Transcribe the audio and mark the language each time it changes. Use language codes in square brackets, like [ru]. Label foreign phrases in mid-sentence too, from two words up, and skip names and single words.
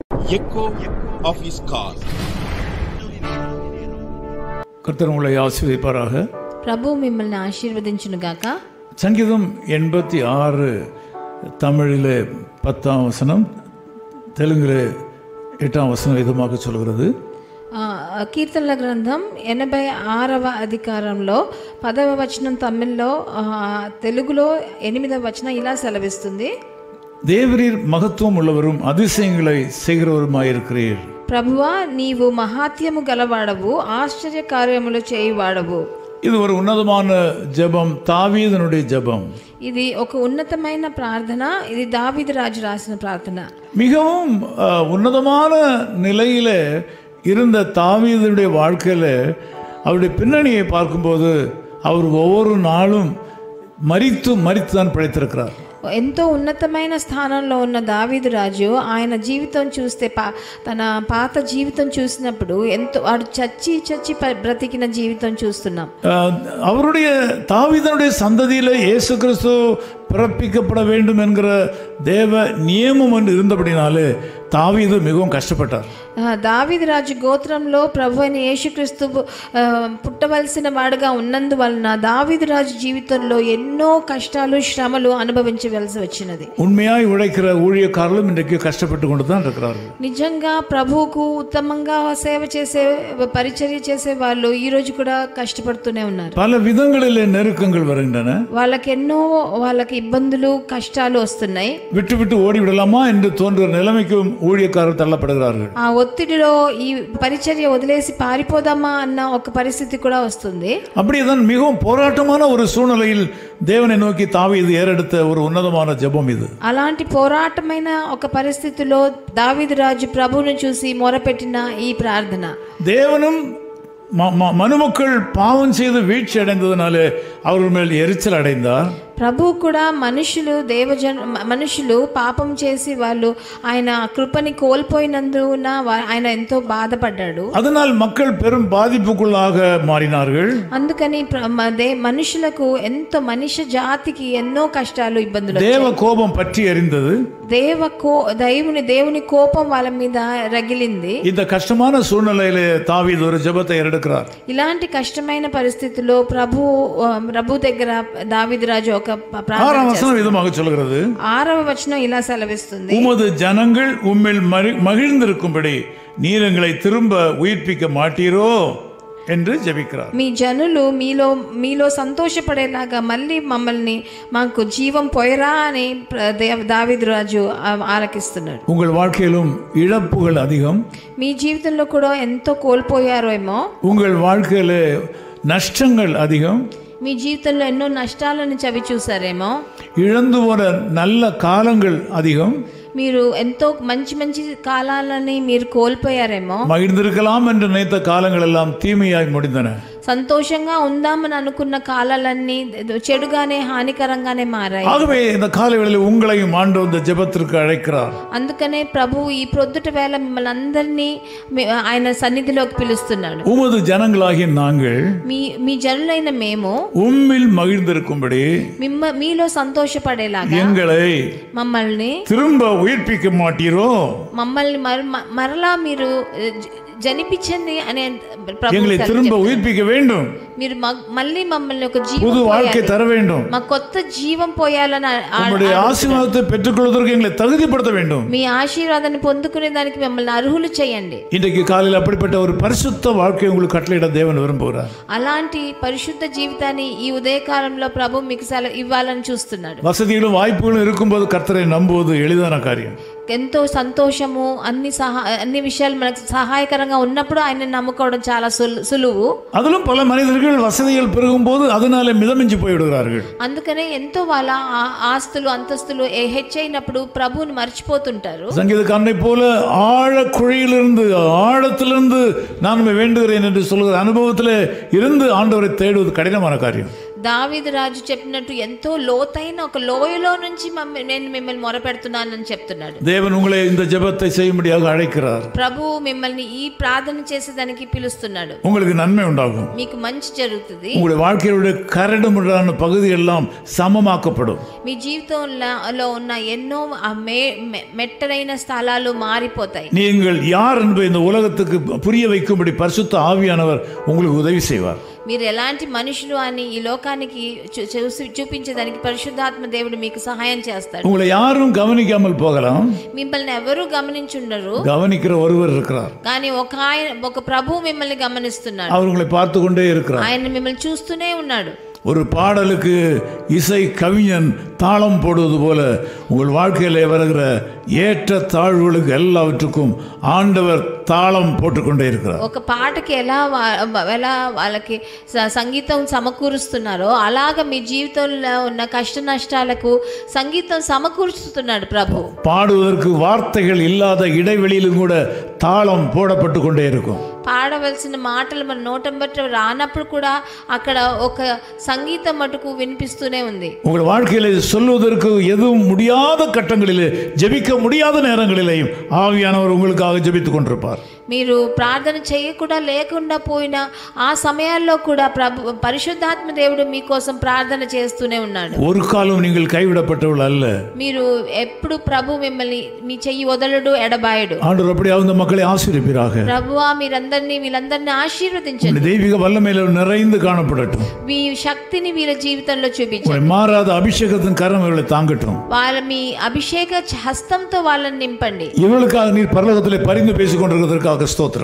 [en] echo of his call. [ta] கர்த்தர் உங்களை ஆசீர்வதிப்பாராக. [te] ప్రభు మిమ్మల్ని ఆశీర్వదించును గాక. [ta] சங்கீதம் 86 தமிழிலே 10ஆம் வசனம், தெலுங்கிலே 8ஆம் வசனம் விதமாக சொல்கிறது. [te] కీర్తనల గ్రంథం 86వ అధికారంలో 10వ వచనం తమిళ్లో, తెలుగులో 8వ వచనం ఇలా సెలవిస్తుంది. [ta] தேவரீர் மகத்துவம் உள்ளவரும் அதிசயங்களை செய்கிறவருமாயிருக்கிறீர். [te] ప్రభువా, నీవు మహాత్యము గలవాడవు, ఆశ్చర్య కార్యములు చేయువాడవు. [ta] இது ஒரு ఉన్నతமான ஜெபம், தாவீதுனுடைய ஜெபம். [te] ఇది ఒక ఉన్నతమైన ప్రార్థన. ఇది దావీదు రాజు రాసిన ప్రార్థన. [ta] மிகவும் ఉన్నதமான நிலையில இருந்த தாவீதுடைய வாழ்க்கையில் அவருடைய பின்னணியை பார்க்கும்போது அவர் ஒவ்வொரு நாளும் மரித்து தான் பிழைத்திருக்கிறார். [te] ఎంతో ఉన్నతమైన స్థానంలో ఉన్న దావీదు రాజు ఆయన జీవితం చూస్తే తన పాత జీవితం చూసినప్పుడు ఎంతో వాడు చచ్చి బ్రతికిన జీవితం చూస్తున్నాం. [ta] அவருடைய தாவீதுடைய சந்ததியில இயேசு கிறிஸ்து பிறப்பிக்கப்பட வேண்டும் என்கிற தேவ நியமம் ஒன்று இருந்தபடினாலே தாவீது மிகவும் கஷ்டப்பட்டார். [te] దావీదు రాజు గోత్రంలో ప్రభు అయిన యేసుక్రీస్తు పుట్టవలసిన వాడుగా ఉన్నందువలన దావీదు రాజు జీవితంలో ఎన్నో కష్టాలు శ్రమలు అనుభవించవలసి వచ్చినది. [ta] உண்மையாய் உழைக்கிற ஊழியக்காரர்களும் இன்றைக்கு கஷ்டப்பட்டு கொண்டு தான் இருக்கிறார்கள். [te] నిజంగా ప్రభువుకు ఉత్తమంగా సేవ చేసే పరిచర్య చేసే వాళ్ళు ఈ రోజు కూడా కష్టపడుతూనే ఉన్నారు. [ta] பல విధங்களிலே நெருக்கங்கள் வருகின்றன. [te] వాళ్ళకి ఇబ్బందులు కష్టాలు వస్తున్నాయి. [ta] விட்டு ஓடி விடலாமா என்று தோன்றுகிற நிலைமைக்கும் ஊழியக்காரர்கள் தள்ளப்படுகிறார்கள். [te] ఆ ఒత్తిడిలో ఈ పరిచర్య వదిలేసి పారిపోదామా అన్న ఒక పరిస్థితి కూడా వస్తుంది. [ta] அப்படியேதான் மிகவும் போராட்டமான ஒரு சூழ்நிலையில் தேவனை நோக்கி தாவீது ஏறெடுத்த ஒரு ఉన్నతமான ஜெபம் இது. [te] అలాంటి పోరాటమైన ఒక పరిస్థితిలో దావీదు రాజు ప్రభువును చూసి మొరపెట్టిన ఈ ప్రార్థన. [ta] தேவனும் மனுமக்கள் பாவம் செய்து வீழ்ச்சி அடைந்ததுனாலே அவர்கள் மேல் எரிச்சல் அடைந்தார். [te] ప్రభు కూడా మనుషులు పాపం చేసి వాళ్ళు ఆయన కృపని కోల్పోయినందున ఆయన ఎంతో బాధపడ్డాడు. [ta] அதனால் மக்கள் பெரும் பாதிப்புக்குள்ளாக மாறினார்கள். [te] అందుకని మనుషులకు ఎంతో మనిషి జాతికి ఎన్నో కష్టాలు ఇబ్బందులు. [ta] தேவ கோபம் பற்றி எரிந்தது. [te] దేవుని కోపం వాళ్ళ మీద రగిలింది. [ta] இந்த கஷ்டமான சூழ்நிலையிலே தாவீது ஒரு ஜெபத்தை எடுக்கிறார். [te] ఇలాంటి కష్టమైన పరిస్థితుల్లో ప్రభు దగ్గర దావీదు రాజు ఒక ప్రార్థన వచనం [ta] விதமாக சொல்கிறது. [te] 6వ వచనం ఇలా సెలవిస్తుంది. [ta] உமது ஜனங்கள் உம்மில் மகிழ்ந்திருக்கும்படி நீர் எங்களை திரும்ப உயிர்ப்பிக்க மாட்டீரோ என்று ஜெபிக்கிறார். [te] మీ జనులు మీలో సంతోషపడేలాగా మళ్ళీ మాకు జీవం పోయరా అని దావీదు రాజు ఆలకిస్తున్నాడు. [ta] உங்கள் வாழ்க்கையிலும் இழப்புகள் அதிகம். [te] మీ జీవితంలో కూడా ఎంతో కోల్పోయారేమో. [ta] உங்கள் வாழ்க்கையில நஷ்டங்கள் அதிகம். [te] మీ జీవితంలో ఎన్నో నష్టాలను చవి చూసారేమో. [ta] இழந்து போன நல்ல காலங்கள் அதிகம். [te] మీరు ఎంతో మంచి కాలాలని మీరు కోల్పోయారేమో. [ta] மகிழ்ந்திருக்கலாம் என்று நினைத்த காலங்கள் எல்லாம் தீமையாய் முடிந்தன. [te] సంతోషంగా ఉందామని అనుకున్న కాలాలన్నీ చెడుగానే హానికరంగానే మారాయి. [ta] ஆகவே இந்த காலைவேளையில் உங்களையும் ஆண்டவர் இந்த ஜெபத்திற்கு அழைக்கிறார். [te] అందుకనే ప్రభు ఈ ప్రొద్దుట వేళ మిమ్మల్ని అందరినీ ఆయన సన్నిధిలోకి పిలుస్తున్నాడు. [ta] உமது ஜனங்களாகிய நாங்கள் [te] మీ జనులైన మేము [ta] உம்மில் மகிழ்ந்திருக்கும்படி [te] మీలో సంతోషపడేలాగా [ta] మమ్మల్ని திரும்ப உயிர்ப்பிக்க மாட்டீரோ. [te] మమ్మల్ని మరలా మీరు జనిపించండి అనే [ta] எங்களை திரும்ப உயிர்ப்பிக்க வேண்டும். [te] మీరు మళ్ళీ మమ్మల్ని ఒక [ta] புது வாழ்க்கை தர வேண்டும். [te] మా కొత్త జీవం పోయాలని [ta] உம்முடைய ஆசீర్వాதத்தை பெற்றுக்கொள்வதற்கு எங்களை தகுதிப்படுத்த வேண்டும். [te] మీ ఆశీర్వాదాన్ని పొందుకునే దానికి మమ్మల్ని అర్హులు చేయండి. [ta] இன்றைக்கு காலையில் அப்படிப்பட்ட ஒரு பரிசுத்த வாழ்க்கையை உங்களுக்கு கட்டளையிட தேவன் விரும்புகிறார். [te] అలాంటి పరిశుద్ధ జీవితాన్ని ఈ ఉదయకాలంలో ప్రభు మీకు ఇవ్వాలని చూస్తున్నాడు. [ta] వసతిகளும் వాய்ப்புகளும் இருக்கும்போது கர்த்தரை நம்புவது எளிதான காரியம். [te] ఎంతో సంతోషము అన్ని విషయాలు మనకు సహాయకరంగా ఉన్నప్పుడు ఆయన నమ్ముకోవడం చాలా సులువు. [ta] அதிலும் பல மனிதர்கள் வசதிகள் பெருகும் போது அதனால மிதமிஞ்சி போய்விடுகிறார்கள். [te] అందుకనే ఎంతో వాళ్ళ ఆస్తులు అంతస్తులు హెచ్చైనప్పుడు ప్రభువుని మర్చిపోతుంటారు. [ta] சங்கீதக்காரனை போல ஆழத்திலிருந்து நான் வேண்டுகிறேன் என்று சொல்கிற அனுபவத்தில் இருந்து ஆண்டவரை தேடுவது கடினமான காரியம். [te] దావీదు రాజు చెప్పినట్టు ఎంతో లోతైన ఒక లోయలో నుంచి నేను మిమ్మల్ని మొరపెడుతున్నానని చెప్తున్నాడు. [ta] தேவன் உங்களை இந்த ஜெபத்தை செய்யும்படியாக அழைக்கிறார். [te] ప్రభు మిమ్మల్ని ఈ ప్రార్థన చేసేదానికి పిలుస్తున్నాడు. [ta] உங்களுக்கு நன்மை உண்டாகும். [te] మీకు మంచి జరుగుతుంది. [ta] உங்களுடைய வாழ்க்கையோட கரடுமுரடான பகுதி எல்லாம் சமமாக்கப்படும். [te] మీ జీవితంలో ఉన్న ఎన్నో మెట్టరైన స్థలాలు మారిపోతాయి. [ta] நீங்கள் யார் என்பதை இந்த உலகத்துக்கு புரிய வைக்கும்படி பரிசுத்த ஆவியானவர் உங்களுக்கு உதவி செய்வார். [te] మీరు ఎలాంటి మనుషులు అని ఈ లోకానికి చూపించేదానికి పరిశుద్ధాత్మ దేవుడు మీకు సహాయం చేస్తాడు. [ta] உங்களை யாரும் கவனிக்காமல் போகலாம். [te] మిమ్మల్ని ఎవరు గమనించుండరు. [ta] கவனிக்கிற ஒருவர் இருக்கிறார். [te] కానీ ఒక ప్రభు మిమ్మల్ని గమనిస్తున్నాడు. [ta] அவர் உங்களை பார்த்து கொண்டே இருக்கிறார். [te] ఆయన మిమ్మల్ని చూస్తూనే ఉన్నాడు. [ta] ஒரு பாடலுக்கு இசை கவிஞன் தாளம் போடுவது போல உங்கள் வாழ்க்கையில் வருகிற ஏற்ற தாழ்வுகளுக்கு எல்லாவற்றுக்கும் ஆண்டவர் தாளம் போட்டுக்கொண்டே இருக்கிறார். [te] ఒక పాటకి ఎలా వాళ్ళకి సంగీతం సమకూరుస్తున్నారో అలాగా మీ జీవితంలో ఉన్న కష్ట నష్టాలకు సంగీతం సమకూరుస్తున్నాడు ప్రభు. [ta] பாடுவதற்கு வார்த்தைகள் இல்லாத இடைவெளியிலும் கூட தாளம் போடப்பட்டு கொண்டே இருக்கும். [te] పాడవలసిన మాటలు మన నోటంబట్టి రానప్పుడు కూడా అక్కడ ఒక సంగీతం మటుకు వినిపిస్తూనే ఉంది. [ta] உங்கள் வாழ்க்கையில சொல்வதற்கு எதுவும் முடியாத கட்டங்களிலே ஜெபிக்க முடியாத நேரங்களிலேயும் ஆவியானவர் உங்களுக்காக ஜெபித்துக் கொண்டிருப்பார். [te] మీరు ప్రార్థన చేయకుండా లేకుండా పోయిన ఆ సమయాల్లో కూడా పరిశుద్ధాత్మ దేవుడు మీకోసం ప్రార్థన చేస్తూనే ఉన్నాడు. [ta] ஒரு காலம் நீங்கள் கைவிடப்பட்டவர்கள் அல்ல. [te] మీరు ఎప్పుడు ప్రభు మిమ్మల్ని మీ చెయ్యి వదలడు ఎడబాయడు. [ta] ஆண்டவர் அப்படியே அந்த மக்களை ஆசீர்வதிப்பாராக. [te] ప్రభువా వీళ్ళందరినీ ఆశీర్వదించండి. [ta] தெய்வீக வல்லமையில நிறைந்து காணப்படட்டும். [te] మీ శక్తిని వీళ్ళ జీవితంలో చూపించండి. [ta] மாறாத அபிஷேகத்தின் கரம் இவர்களை தாங்கட்டும். [te] మీ అభిషేక హస్తంతో వాళ్ళని నింపండి. [ta] இவர்களுக்காக நீர் பரலோகத்திலே பரிந்து பேசிக் கொண்டிருக்கிறதற்காக స్తోత్రం.